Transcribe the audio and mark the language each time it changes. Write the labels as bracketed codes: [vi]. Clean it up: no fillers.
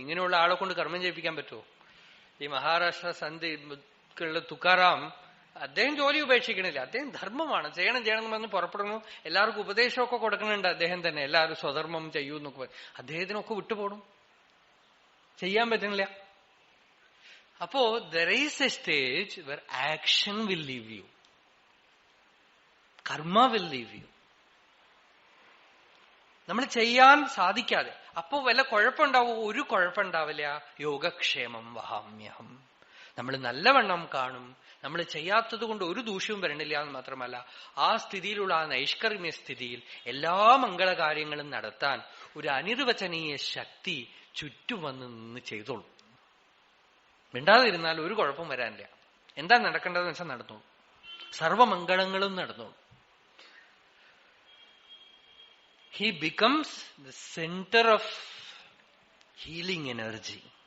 [ml] ഇങ്ങനെയുള്ള ആളെ കൊണ്ട് കർമ്മം ചെയ്യിപ്പിക്കാൻ പറ്റുമോ? ഈ മഹാരാഷ്ട്ര സന്ധിക്കുള്ള തുക്കാറാം അദ്ദേഹം ജോലി ഉപേക്ഷിക്കണില്ല. അദ്ദേഹം ധർമ്മമാണ്, ചെയ്യണം എന്ന് പറഞ്ഞ് പുറപ്പെടുന്നു. എല്ലാവർക്കും ഉപദേശമൊക്കെ കൊടുക്കുന്നുണ്ട് അദ്ദേഹം തന്നെ. എല്ലാവരും സ്വധർമ്മം ചെയ്യൂ എന്നൊക്കെ പറയും. അദ്ദേഹത്തിനൊക്കെ വിട്ടുപോകണം, ചെയ്യാൻ പറ്റണില്ല. അപ്പോ [en] there is a stage where action will leave you, karma will leave you. [ml] നമ്മൾ ചെയ്യാൻ സാധിക്കാതെ അപ്പോ വല്ല കുഴപ്പമുണ്ടാവും? ഒരു കുഴപ്പമുണ്ടാവില്ല. [sa] യോഗക്ഷേമം വഹാമ്യഹം. [ml] നമ്മൾ നല്ലവണ്ണം കാണും. നമ്മൾ ചെയ്യാത്തത് കൊണ്ട് ഒരു ദൂഷ്യവും വരണില്ല എന്ന് മാത്രമല്ല, ആ സ്ഥിതിയിലുള്ള ആ നൈഷ്കർമ്മ്യ സ്ഥിതിയിൽ എല്ലാ മംഗളകാര്യങ്ങളും നടത്താൻ ഒരു അനിർവചനീയ ശക്തി ചുറ്റും വന്ന് നിന്ന് ചെയ്തോളൂ. മിണ്ടാതിരുന്നാൽ ഒരു കുഴപ്പം വരാനില്ല. എന്താ നടക്കേണ്ടതെന്ന് വെച്ചാൽ നടന്നോളൂ. സർവമംഗളങ്ങളും നടന്നോളൂ. [en] He becomes the center of healing energy.